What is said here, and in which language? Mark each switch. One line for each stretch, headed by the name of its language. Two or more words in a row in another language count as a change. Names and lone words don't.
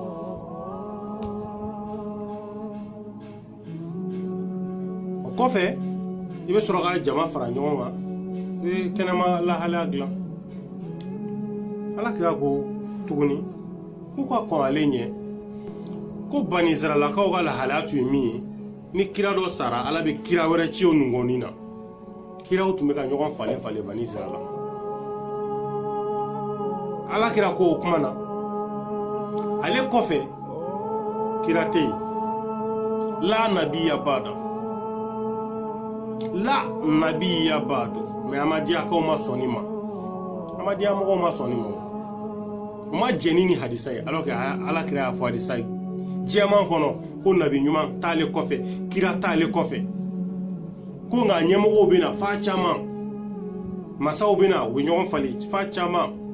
Bambara: o kɔfɛ i bɛ sɔrɔ ka jama fara ɲɔgɔn kan i bɛ kɛnɛma lahalaya dilan Alakira ko tuguni k'u ka kɔn ale ɲɛ ko Bani Israilakaw ka lahalaya tun ye min ye ni kira dɔ sara Ala bɛ kira wɛrɛ ci o nungɔnin na kiraw tun bɛ ka ɲɔgɔn falen Bani Israila Alakira ko o kuma na ale kɔfɛ kira tɛ yen
Arabic: لا نبي بعد لا نبي بعد
Bambara: mais Amadiyakaw ma sɔn ma Amadiya mɔgɔw ma sɔn ma o ma jɛni ni hadisa ye alors que Alakira y'a fɔ hadisa ye diɲɛman kɔnɔ ko nabi ɲuman t'ale kɔfɛ kira t'ale kɔfɛ ko nka ɲɛmɔgɔw bɛ na fa caman masaw bɛ na u bɛ ɲɔgɔn falen fa caman